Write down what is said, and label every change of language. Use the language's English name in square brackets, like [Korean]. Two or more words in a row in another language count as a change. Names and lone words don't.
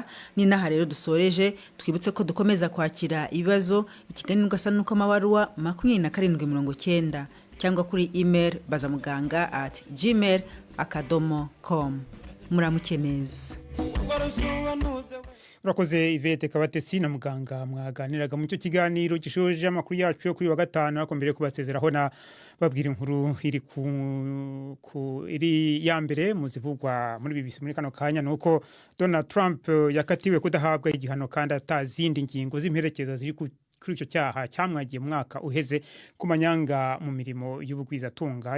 [Kinyarwanda] Ni naha rero dusoreje, twibutse ko dukomeza kwakira ibibazo ikiganiro gasa nuko amabaruwa 2790 cyangwa kuri email bazamuganga@gmail.com. Muramuke neza. Urakoze Yvette Kabatesi na muganga mwaganiraga mu cyo kiganiro gishoje amakuru yacu yo kuri wa gatanu, ariko mbere kubasezeraho na babwira inkuru iri ya mbere mu zivugwa muri BBC muri kano kanya, nuko Donald Trump yakatiwe kudahabwa igihano kandi atazindi ngingo z'imperekeza ziri kuri icyo cyaha cyamwagiye mu mwaka uheze ku manyanga mu mirimo y'ubugwizatunga.